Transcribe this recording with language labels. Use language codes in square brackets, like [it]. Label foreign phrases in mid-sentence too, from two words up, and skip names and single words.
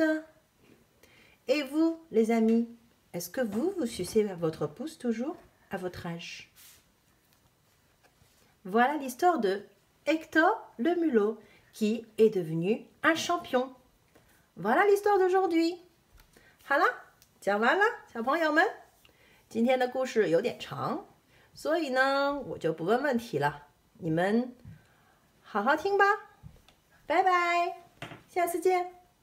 [fr] Et vous, les amis, est-ce que vous sucez votre pouce toujours à votre âge? Voilà l'histoire de Hector le Mulot qui est devenu un champion. Voilà l'histoire d'aujourd'hui. [zh] 好了，讲完了，小朋友们，今天的故事有点长，所以呢，我就不问问题了，你们好好听吧。拜拜，下次见。